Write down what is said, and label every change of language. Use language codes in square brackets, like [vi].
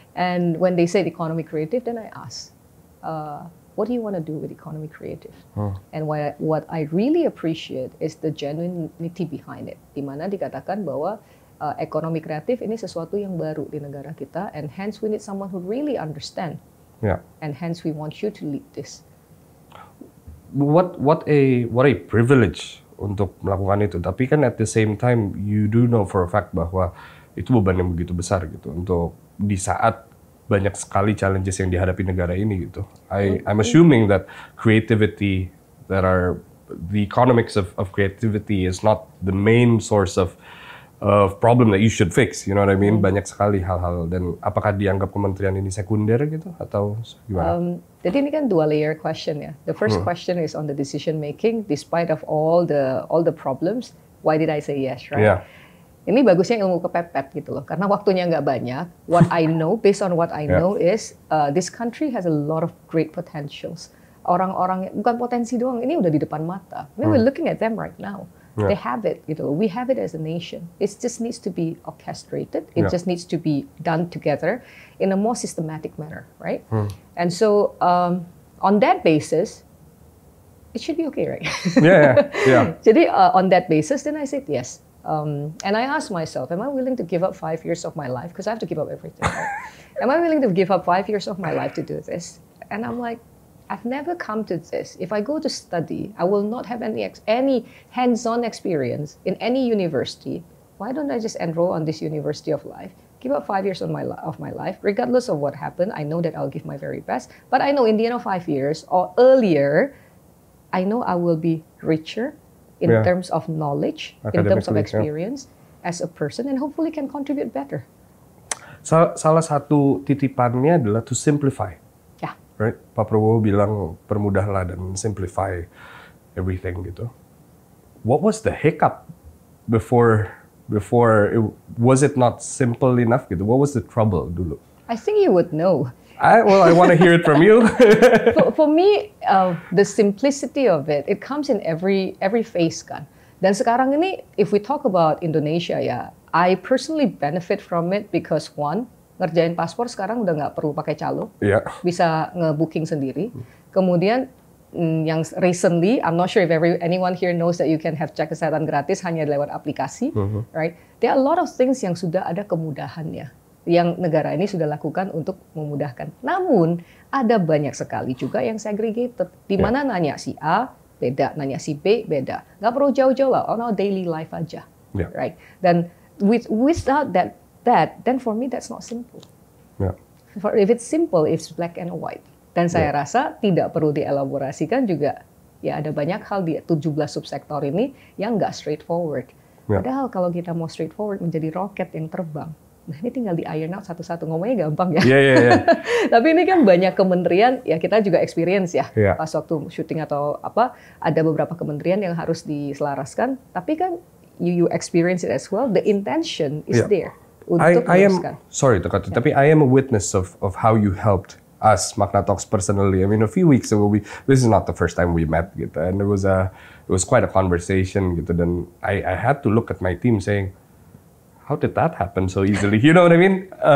[en] And when they said economy creative, then I asked, what do you want to do with economy creative? And what I really appreciate is the genuinity behind it. [id] Di mana dikatakan bahwa ekonomi kreatif ini sesuatu yang baru di negara kita, [en] and hence we need someone who really understand. Yeah. And hence we want you to lead this. What a privilege [id] untuk melakukan itu. Tapi kan [en] at the same time you do know for a fact [id] bahwa itu beban yang begitu besar gitu untuk di saat banyak sekali challenges yang dihadapi negara ini gitu. [en] I'm assuming that creativity, the economics of creativity is not the main source of problem that you should fix, you know what I mean? [id] Banyak sekali hal-hal, dan apakah dianggap kementerian ini sekunder gitu atau gimana? Jadi ini kan dua [en] layer question [id] ya. [en] The first question is on the decision making, despite of all the problems, why did I say yes, right? Yeah. [id] Ini bagusnya ilmu kepepet gitu loh, karena waktunya nggak banyak. [en] What I know, based on what I know is this country has a lot of great potentials. [id] Orang-orang bukan potensi doang, ini udah di depan mata. [en] I mean, we're looking at them right now. Yeah. They have it, you know. We have it as a nation. It just needs to be orchestrated. It just needs to be done together in a more systematic manner, right? And so, on that basis, it should be okay, right? Yeah. Jadi on that basis, then I said yes. And I asked myself, am I willing to give up 5 years of my life? Because I have to give up everything. Right? Am I willing to give up 5 years of my life to do this? And I'm like, I've never come to this. If I go to study, I will not have any hands-on experience in any university. Why don't I just enroll on this University of Life? Give up 5 years of my life, regardless of what happened. I know that I'll give my very best. But I know in the end of 5 years or earlier, I know I will be richer in terms of knowledge, in terms of experience as a person, and hopefully can contribute better. [id] Salah satu titipannya adalah [en] to simplify. Yeah. [id] Right? Pak Prabowo bilang permudahlah dan [en] simplify everything [id] gitu. [en] What was the hiccup before was it not simple enough gitu? What was the trouble [id] dulu? [en] I think you would know. I want to hear it from you. For me, the simplicity of it comes in every phase kan. [id] Dan sekarang ini, [en] if we talk about Indonesia [id] ya, [en] I personally benefit from it because one, [id] ngerjain paspor sekarang udah nggak perlu pakai calo, bisa nge-booking sendiri. Kemudian yang [en] recently, I'm not sure if anyone here knows that you can have [id] cek kesehatan gratis hanya lewat aplikasi, [en] right? There are a lot of things [id] yang sudah ada kemudahannya, yang negara ini sudah lakukan untuk memudahkan. Namun ada banyak sekali juga yang segregated, di mana nanya si A beda, nanya si B beda. Nggak perlu jauh-jauh lah, [en] on our daily life [id] aja, right? [en] Dan without that, then for me that's not simple. If it's simple, it's black and white. [id] Dan saya rasa tidak perlu dielaborasikan juga. Ya ada banyak hal di 17 subsektor ini yang nggak straightforward. Padahal kalau kita mau straightforward menjadi roket yang terbang, nah ini tinggal di [en] iron out [id] satu-satu, ngomongnya gampang ya. Tapi ini kan banyak kementerian, ya kita juga experience ya. Pas waktu syuting atau apa, ada beberapa kementerian yang harus diselaraskan. Tapi kan [en] you experience it as well. The intention is there. Sorry to cut you, tapi I am a witness of how you helped us, Makna Talks, personally. I mean, a few weeks ago, this is not the first time we met, gitu, and it was quite a conversation, gitu, dan I had to look at my team saying, how did that happen so easily? You know what I mean?